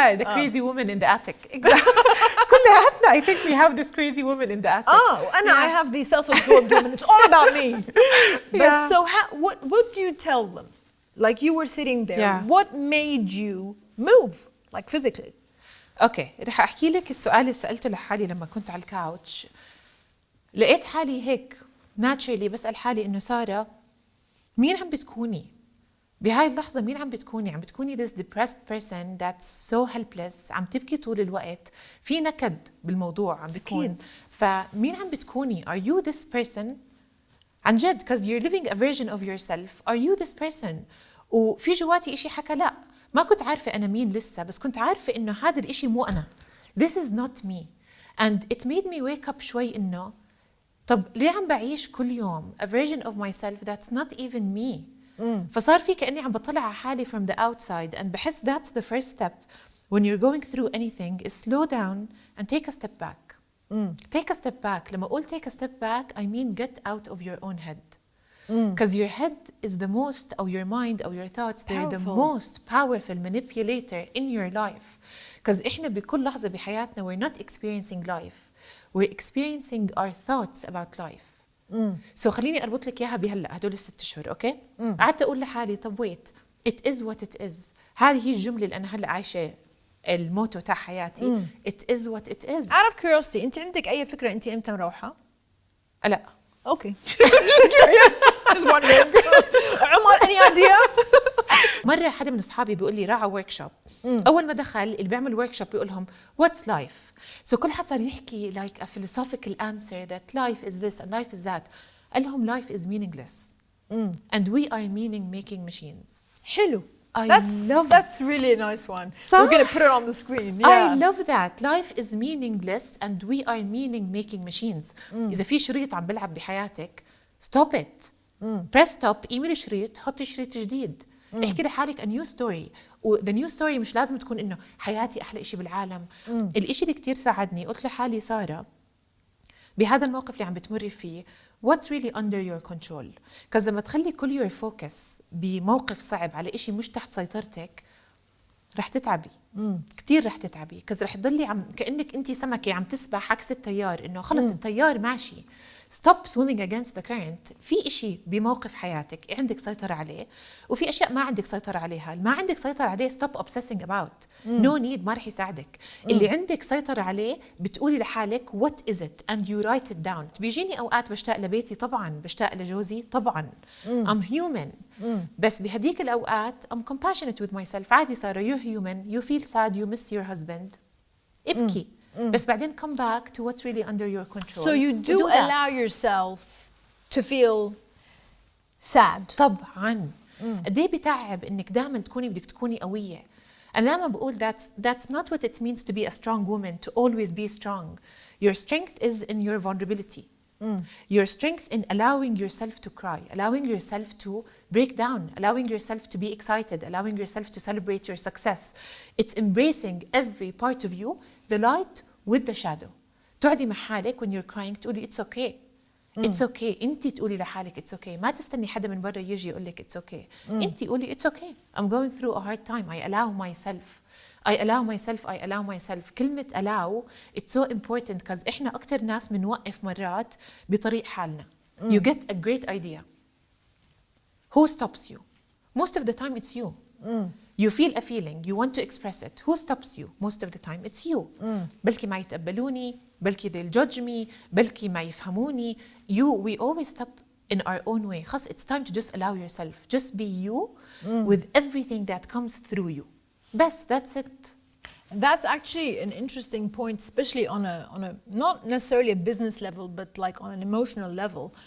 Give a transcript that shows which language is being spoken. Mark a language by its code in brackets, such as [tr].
[en] The crazy woman in the attic. Exactly. كلياتنا, I think we have this crazy woman in the attic. And I have the self-absorbed woman. It's all about me. But so what do you tell them? Like you were sitting there, what made you move, like physically? [ar] اوكي رح احكي لك السؤال اللي سالته لحالي لما كنت على الكاوتش. لقيت حالي هيك ناتشرلي بسال حالي انه ساره مين عم بتكوني؟ بهاي اللحظة مين عم بتكوني؟ عم بتكوني [en] this depressed person that's so helpless، [ar] عم تبكي طول الوقت، في نكد بالموضوع عم بيكون. فمين عم بتكوني؟ [en] Are you this person؟ [ar] عن جد [en] because you're living a version of yourself. Are you this person؟ [ar] وفي جواتي إشي حكى لا، ما كنت عارفة أنا مين لسه، بس كنت عارفة إنه هذا الإشي مو أنا. [en] This is not me. And it made me wake up [ar] شوي إنه طب ليه عم بعيش كل يوم [en] a version of myself that's not even me؟ [ar] فصار في كأني عم بطلع على حالي [en] from the outside and بحس that's the first step when you're going through anything is slow down and take a step back. Take a step back. [ar] لما أقول [en] take a step back I mean get out of your own head. Because your head is the most, or your mind or your thoughts, they're the most powerful manipulator in your life. Because [ar] إحنا بكل لحظة بحياتنا [en] we're not experiencing life. We're experiencing our thoughts about life. [ar] So خليني أربط لك إياها بهلأ هدول ال6 أشهر أوكي؟ قعدت أقول لحالي طب [en] wait it is what it is. [ar] هذه هي الجملة اللي أنا هلأ عايشة الموتو تاع حياتي. [en] It is what it is. Out of curiosity [ar] أنت عندك أي فكرة أنت إمتى مروحة؟ لا. [en] Okay. Just wondering. عمر any idea؟ [ar] مرة حدا من أصحابي بيقول لي راح على workshop. أول ما دخل اللي بيعمل [en] workshop [ar] بيقول لهم [en] what's life؟ So [ar] كل حد صار يحكي [en] like a philosophical answer that life is this and life is that. قال لهم life is meaningless. And we are meaning making machines. [ar] حلو. [en] love that's really a nice one. [ar] صح? [en] We're going to put it on the screen. Yeah. I love that. Life is meaningless and we are meaning making machines. [ar] إذا في شريط عم بلعب بحياتك [en] stop it. Press stop, [ar] ايميل شريط، حطي شريط جديد. احكي لحالك [en] a new story. [ar] the new story مش لازم تكون إنه حياتي أحلى إشي بالعالم. الإشي اللي كتير ساعدني قلت لحالي سارة بهذا الموقف اللي عم بتمري فيه [en] what's really under your control. [ar] because لما تخلي كل [en] your focus [ar] بموقف صعب على إشي مش تحت سيطرتك رح تتعبي. كتير رح تتعبي because رح تضلي عم كأنك أنت سمكة عم تسبح عكس التيار إنه خلص التيار ماشي. [en] stop swimming against the current. [ar] في إشي بموقف حياتك عندك سيطرة عليه وفي أشياء ما عندك سيطرة عليها. ما عندك سيطرة عليه [en] stop obsessing about. no need [ar] ما رح يساعدك. اللي عندك سيطرة عليه بتقولي لحالك [en] what is it and you write it down. [ar] بيجيني أوقات بشتاق لبيتي طبعا، بشتاق لجوزي طبعا. [en] I'm human. [ar] بس بهديك الأوقات [en] I'm compassionate with myself. [ar] عادي سارة [en] you're human, you feel sad, you miss your husband. [ar] ابكي. [en] بس بعدين come back to what's really under your control. So you do allow yourself to feel sad. [ar] طبعا. قد ايه بتعب انك دائما تكوني بدك تكوني قوية. أنا دائما بقول [en] that's not what it means to be a strong woman, to always be strong. Your strength is in your vulnerability. Your strength in allowing yourself to cry, allowing yourself to break down, allowing yourself to be excited, allowing yourself to celebrate your success. It's embracing every part of you, the light with the shadow. [ar] تقعدي مع حالك [en] when you're crying تقولي it's okay. It's okay. [ar] أنت تقولي لحالك [en] it's okay. [ar] ما تستني حدا من برا يجي يقول لك it's okay. أنت قولي [en] it's okay. I'm going through a hard time. I allow myself. I allow myself. I allow myself. [ar] كلمة allow [en] it's so important [ar] because إحنا أكتر ناس بنوقف مرات بطريق حالنا. [en] You get a great idea. Who stops you? Most of the time it's you. You feel a feeling, you want to express it. Who stops you? Most of the time it's you. [ar] بلكي ما يتقبلوني، بلكي [en] they'll judge me، [ar] بلكي ما يفهموني. [en] We always stop in our own way. خلاص it's time to just allow yourself. Just be you with everything that comes through you. بس that's it. That's actually an interesting point, especially on a not necessarily a business level, but like on an emotional level.